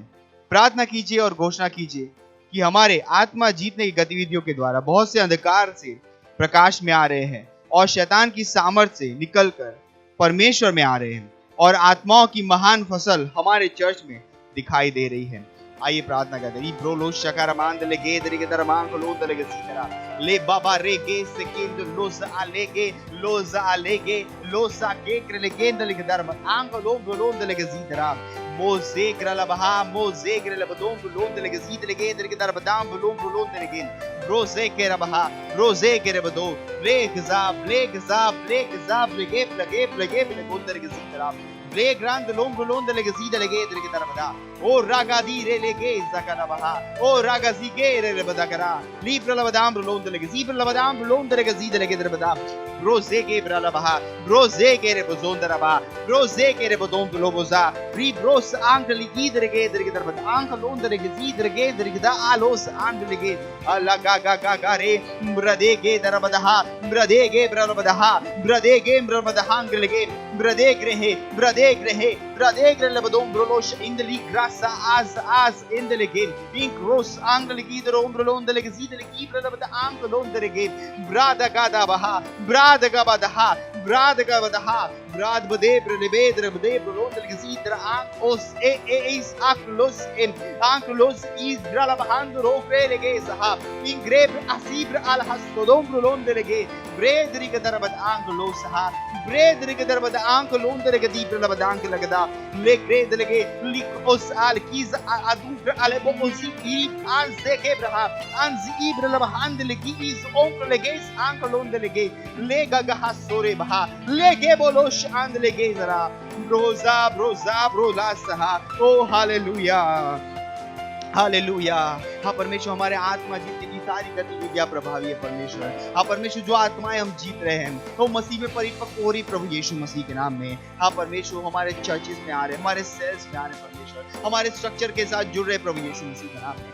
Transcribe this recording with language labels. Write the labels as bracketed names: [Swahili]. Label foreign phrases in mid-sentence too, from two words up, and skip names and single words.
[Hindi] प्रार्थना कीजिए और घोषणा कीजिए कि हमारे आत्मा जीतने की गतिविधियों के द्वारा बहुत से अंधकार से प्रकाश में आ रहे हैं और शैतान की सामर्थ्य से निकलकर परमेश्वर में आ रहे हैं, और आत्माओं की महान फसल हमारे चर्च में दिखाई दे रही है। आइए प्रार्थना करते हैं। ब्रोलो शकारमांद लेगे दरिगे दरमांग लोद लेगे सीतरा ले बाबा रेगे सेकेंड लोस आलेगे लोसा के लेगे दलिगे दरम आंग लोद लेगे सीतरा मोजे ग्रला बहा मोजे ग्रला बदों लोद लेगे सीत लेगे दरिगे दरबदाम लोद लेगे रोजे के रबहा रोजे के रबदो लेग जाब लेगे लगे लोद लेगे सीतरा ले ग्रांड लोंद लेगे सीत लेगे दरिगे दरबदा ओ रागा दी रे लेगे zakana baha o raga zigere le badakara libra la badam londo le zibra la badam londo le zide le gedre badam rose ke bra la baha rose ke re bozondra ba rose ke re bodom loboza ri bros ank li gidre gedre badam ank londo le zidre gedre gida alos ank le ge alla ga re brade ke darabadaha brade ke bra la badaha brade ke bra badaha ank le ge brade gre le bodom brolos [English] in the grasa as in the legin pink rose angle gider ombro on the legid le gibra la bada angle on the legin brada gada baha brada gabadaha brad gabadaha brad bade brelebedre bade on the legid an os is aklos in aklos is grala bahando ro lege saha in grave asibra al hasodom on the lege bredri gadarabad angle saha bredri gadarabad angle on the legid la bada angle lagada le gred lege lik os al kiz adufra alebo osi an se kebraha an zibra la bahand legi is oncle lege angle on the lege le gaga hasore baha lege bolosh and lege zara broza saha oh hallelujah [Hindi] हालेलुया। हाँ परमेश्वर, हमारे आत्मा जीतने की सारी गतिविधियां प्रभावी है परमेश्वर। हाँ परमेश्वर, जो आत्माएं हम जीत रहे हैं तो मसीह में परिपक्व हो रही प्रभु यीशु मसीह के नाम में। हाँ परमेश्वर, हमारे चर्चेस में आ रहे, हमारे सेल्स में आ रहे परमेश्वर, हमारे स्ट्रक्चर के साथ जुड़ रहे प्रभु यीशु मसीह के नाम में।